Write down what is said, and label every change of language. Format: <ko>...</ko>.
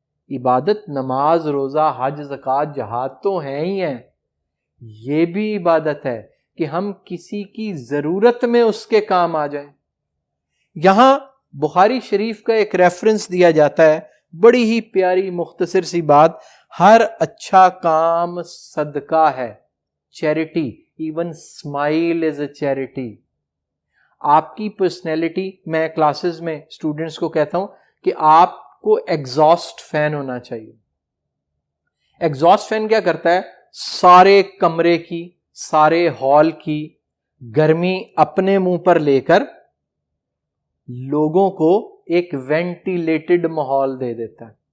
<ur>عبادت نماز، روزہ، حج، زکوٰۃ، جہاد تو ہیں ہی ہیں، یہ بھی عبادت ہے کہ ہم کسی کی ضرورت میں اس کے کام آ جائیں. یہاں بخاری شریف کا ایک ریفرنس دیا جاتا ہے، بڑی ہی پیاری مختصر سی بات. ہر اچھا کام صدقہ ہے، charity.</ur> <en>Even smile is a charity.</en> <ur>آپ کی پرسنالٹی، میں کلاسز میں اسٹوڈنٹس کو کہتا ہوں کہ آپ کو ایگزاسٹ فین ہونا چاہیے. ایگزاسٹ فین کیا کرتا ہے؟ سارے کمرے کی، سارے ہال کی گرمی اپنے منہ پر لے کر لوگوں کو ایک وینٹیلیٹڈ ماحول دے دیتا ہے.</ur>